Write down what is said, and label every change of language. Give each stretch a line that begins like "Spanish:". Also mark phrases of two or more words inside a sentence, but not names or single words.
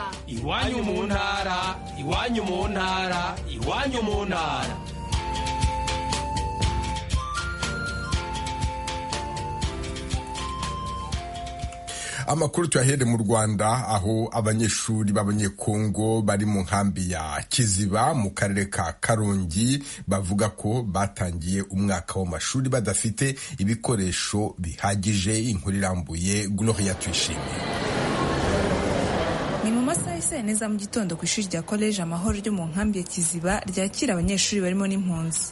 Kinyarwanda: Iwanyu mu ntara, iwanyu mu ntara, iwanyu mu ntara. Amakuru tuyahere mu Rwanda aho abanyeshuri b'Abanyekongo bari mu nkambi ya Kiziba mu karere ka Karongi bavuga ko batangiye umwaka w'amashuri badafite ibikoresho bihagije. Inkuru irambuye Gloria Tuyishime. Ni mu masaha y'isa neza mu gitondo ku ishuri rya College Amahoro ryo mu nkambi ya Kiziba ryakira abanyeshuri barimo n'impunzi.